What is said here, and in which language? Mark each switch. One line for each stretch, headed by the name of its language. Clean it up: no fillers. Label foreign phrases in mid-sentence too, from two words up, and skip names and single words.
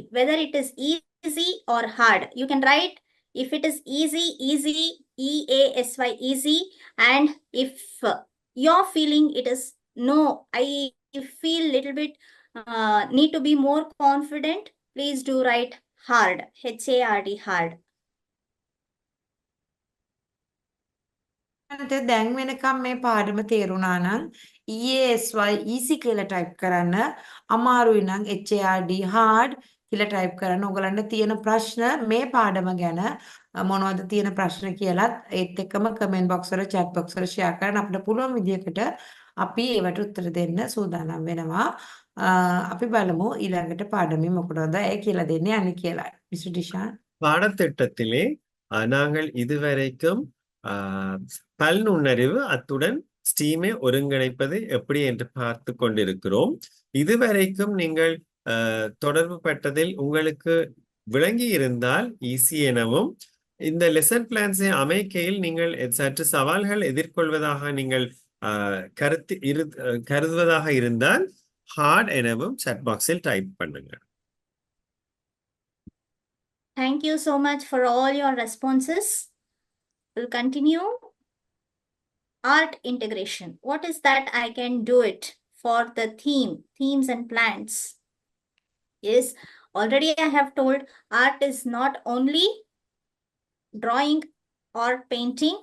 English: Whether it is easy or hard? You can write if it is easy, EASY, easy, and if you're feeling it is no, I feel little bit need to be more confident, please do write hard, HARD, hard.
Sinhala: දැන් වෙනකම් මේ පාඩම තේරුණා නම්
English: EASY easy
Sinhala: කියලා ටයිප් කරන්න අමාරුයි නම්
English: HARD hard
Sinhala: කියලා ටයිප් කරන්න ඔයගලන්ට තියෙන ප්‍රශ්න මේ පාඩම ගැන මොනවද තියෙන ප්‍රශ්න කියලාත් ඒත් එක්කම
English: comment box
Sinhala: වල
English: chat box
Sinhala: වල share කරන්න අපිට පුළුවන් විදිහකට අපි ඒවට උත්තර දෙන්න සූදානම් වෙනවා අපි බලමු ඊළඟට පාඩමේ මොකටද ඒ කියලා දෙන්නේ අනේ කියලා මිස්ටර් ඩිෂාන්
Tamil: பாடத்திட்டத்திலே நாங்கள் இதுவரைக்கும் பல் நுண்ணறிவு அத்துடன் ஸ்டீமை ஒருங்கிணைப்பது எப்படி என்று பார்த்து கொண்டிருக்கிறோம். இதுவரைக்கும் நீங்கள் தொடர்பு பட்டதில் உங்களுக்கு விளங்கி இருந்தால் ஈஸி எனவும் இந்த
English: lesson plans
Tamil: அமைக்கையில் நீங்கள் சற்று சவால்கள் எதிர்கொள்வதாக நீங்கள் கருதுவதாக இருந்தால் ஹார்ட் எனவும் chat பாக்ஸில் டைப் பண்ணுங்க.
English: Thank you so much for all your responses. We'll continue. Art integration. What is that I can do it for the themes and plans? Yes, already I have told art is not only drawing or painting.